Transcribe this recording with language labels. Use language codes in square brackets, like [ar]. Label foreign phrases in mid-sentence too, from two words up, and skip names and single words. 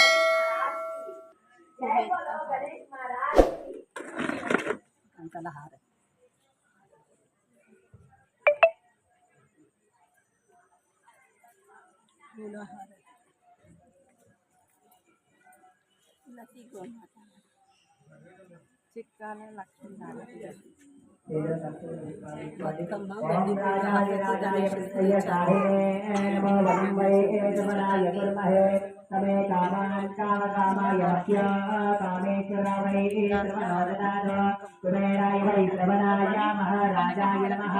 [te] కంకల హారతి, పూల హారతి, తులసి గోమాత, చిక్కాల లక్ష్మీ హారతి, బతుకమ్మ వెండి పూల హారతి, గణేశుడికి [sa] तमे कामान् कामकामाय मह्य कामेश्वराय कुबेराय वै श्रवणाय महाराजाय नमः।